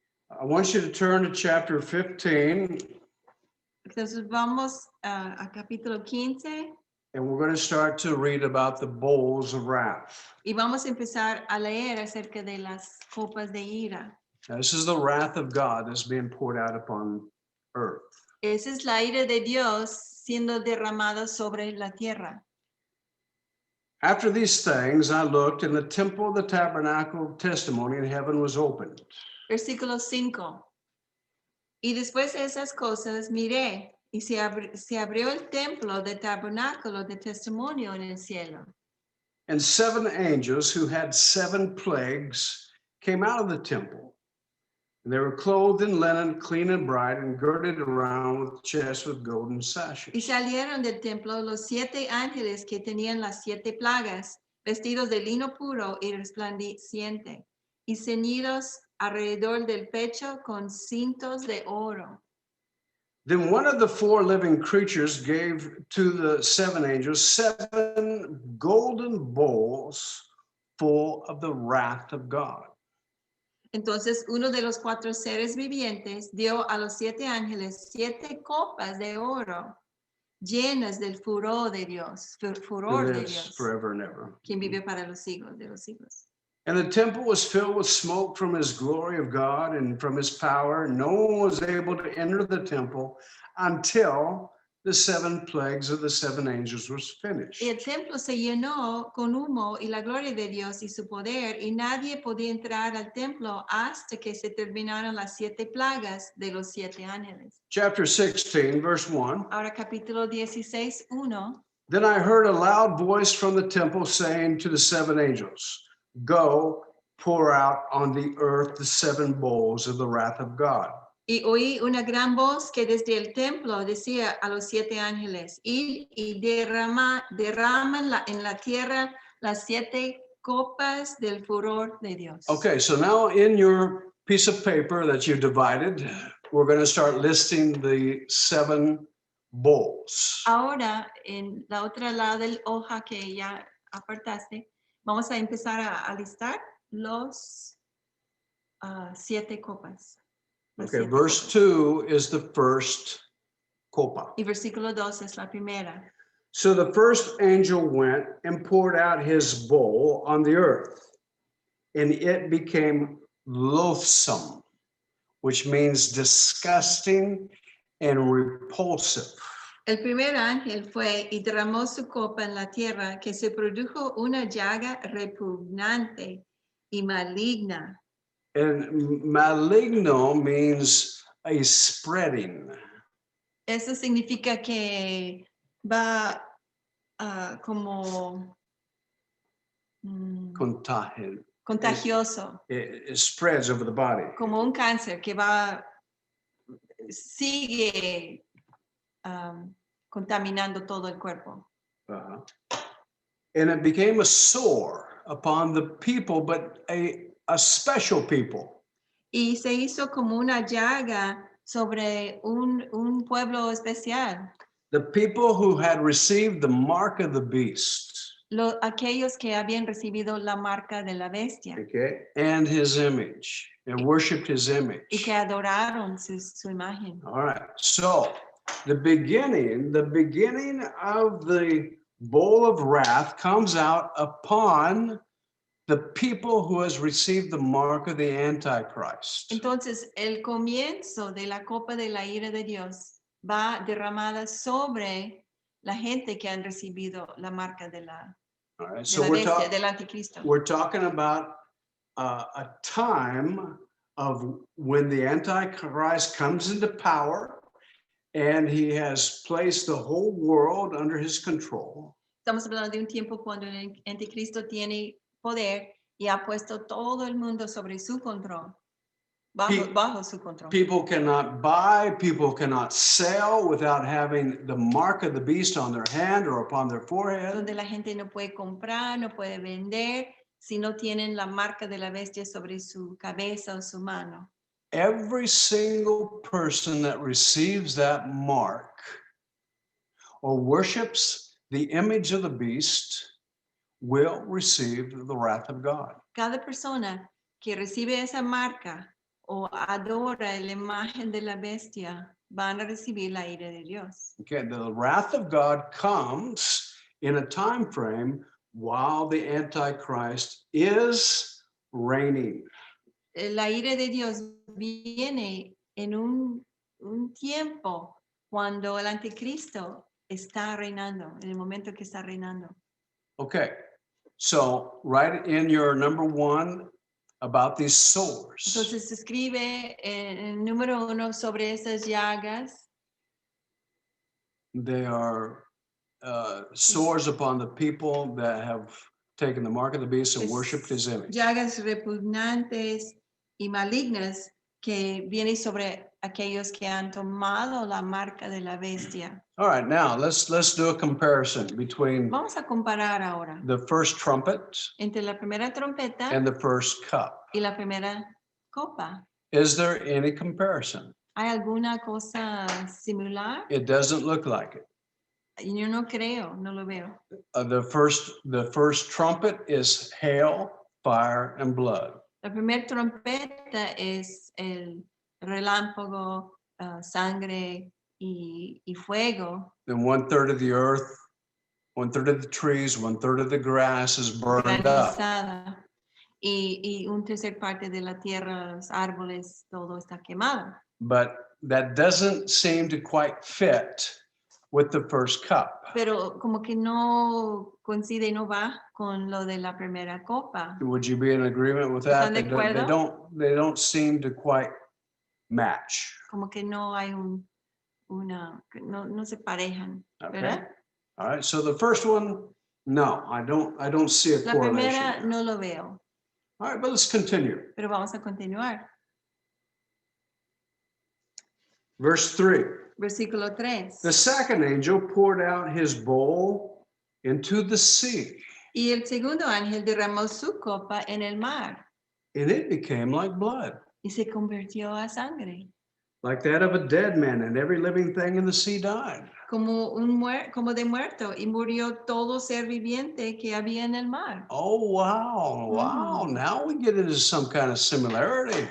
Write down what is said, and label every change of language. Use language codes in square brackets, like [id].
[en] I want you to turn to chapter 15, [es] Entonces vamos a capítulo 15 [en] and we're going to start to read about the bowls of wrath. [es] y vamos a empezar a leer acerca de las copas de ira. [en] Now, this is the wrath of God that's being poured out upon earth. [es] Esa es la ira de Dios siendo derramada sobre la tierra. [en] After these things, I looked, and the temple of the tabernacle of testimony in heaven was opened. [es] Versículo 5. Y después de esas cosas miré y se abrió el templo del tabernáculo de testimonio en el cielo. [en] And 7 angels who had 7 plagues came out of the temple. And they were clothed in linen, clean and bright, and girded around with chests with golden [es] Y [en] sashes. [es] salieron del templo los 7 ángeles que tenían las 7 plagas, vestidos de lino puro y resplandeciente, y ceñidos alrededor del pecho con cintos de oro. [en] Then one of the 4 living creatures gave to the 7 angels 7 golden bowls full of the wrath of God. [es] Entonces uno de los 4 seres vivientes dio a los 7 ángeles 7 copas de oro llenas del furor de Dios, furor [en] Who [es] de [en] lives [es] Dios, [en] forever and ever. [es] quien vive para los siglos de los siglos. [en] And the temple was filled with smoke from his glory of God and from his power. No one was able to enter the temple until the 7 plagues of the 7 angels was finished. [es] Y el templo se llenó con humo y la gloria de Dios y su poder, y nadie podía entrar al templo hasta que se terminaron las 7 plagas de los 7 ángeles. [en] Chapter 16, verse 1. [es] Ahora capítulo 16, 1. [en] Then I heard a loud voice from the temple saying to the 7 angels, "Go, pour out on the earth the 7 bowls of the wrath of God." [es] Y oí una gran voz que desde el templo decía a los 7 ángeles, id y derraman en la tierra las 7 copas del furor de Dios. [en] Okay, so now in your piece of paper that you divided, we're going to start listing the 7 bowls. [es] Ahora, en la otra lado del hoja que ya apartaste, vamos a empezar a listar los 7 copas. Las [en] Okay, [es] 7 [en] verse [es] copas. [en] 2 is the first copa. [es] Y versículo 2 es la primera. [en] So the first angel went and poured out his bowl on the earth, and it became loathsome, which means disgusting and repulsive. [es] El primer ángel fue y derramó su copa en la tierra, que se produjo una llaga repugnante y maligna. [en] And maligno means a spreading. [es] Eso significa que va como Contagio. contagioso, [en] It spreads over the body. [es] como un cáncer que sigue contaminando todo el cuerpo. Uh-huh. [en] And it became a sore upon the people, but a special people. [es] Y se hizo como una llaga sobre un pueblo especial. [en] The people who had received the mark of the beast. [es] Aquellos que habían recibido la marca de la bestia. [en] Okay, and his image, and worshipped his image. [es] Y que adoraron su imagen. [en] All right, so the beginning of the bowl of wrath comes out upon the people who has received the mark of the Antichrist. [es] Entonces, el comienzo de la copa de la ira de Dios va derramada sobre la gente que han recibido la marca de la, [en] All right, [es] de [en] so [es] la bestia, del anticristo. [en] we're talking about a time of when the Antichrist comes into power and he has placed the whole world under his control. [es] Estamos hablando de un tiempo cuando el anticristo tiene poder y ha puesto todo el mundo sobre su control, bajo su control. [en] People cannot buy, people cannot sell without having the mark of the beast on their hand or upon their forehead. [es] Donde la gente no puede comprar, no puede vender, si no tienen la marca de la bestia sobre su cabeza o su mano. [en] Every single person that receives that mark or worships the image of the beast will receive the wrath of God. [es] Cada persona que recibe esa marca o adora la imagen de la bestia van a recibir la ira de Dios. [en] Okay, the wrath of God comes in a time frame while the Antichrist is reigning. [es] La ira de Dios viene en un tiempo cuando el anticristo está reinando, en el momento que está reinando. [en] Okay, so write in your number one about these sores. [es] Entonces se escribe en el número 1 sobre esas llagas. [en] They are sores upon the people that have taken the mark of the beast and worshipped his image. [es] Llagas repugnantes y malignas que vienen sobre aquellos que han tomado la marca de la bestia. [en] All right, now let's do a comparison between [es] Vamos a comparar ahora [en] the first trumpet [es] entre la primera trompeta [en] and the first cup. [es] y la primera copa. [en] Is there any comparison? [es] ¿Hay alguna cosa similar? [en] It doesn't look like it. [es] Yo no creo, no lo veo. [en] The first trumpet is hail, fire, and blood. [es] La primera trompeta es el relámpago, sangre y fuego. [en] Then 1/3 of the earth, 1/3 of the trees, 1/3 of the grass is burned up. [es] Granizada. Y un tercer parte de la tierra, los árboles, todo está quemado. [en] But that doesn't seem to quite fit with the first cup. [es] Pero como que no coincide y no va con lo de la primera copa. [en] Would you be in agreement with that? [es] ¿Están de acuerdo? [en] They don't seem to quite match. [es] Como que no hay no se parejan, [en] Okay. [es] ¿verdad? [en] All right. So the first one, no, I don't see a [es] La [en] correlation. [es] primera no lo veo, [en] All right, but let's continue. [es] pero vamos a continuar. [en] Verse 3. [es] Versículo 3. [en] The second angel poured out his bowl into the sea, [es] Y el segundo ángel derramó su copa en el mar [en] and it became like blood, [es] y se convirtió a sangre, [en] like that of a dead man, and every living thing in the sea died. [es] como de muerto, y murió todo ser viviente que había en el mar. [en] Oh, wow. Now we get into some kind of similarity.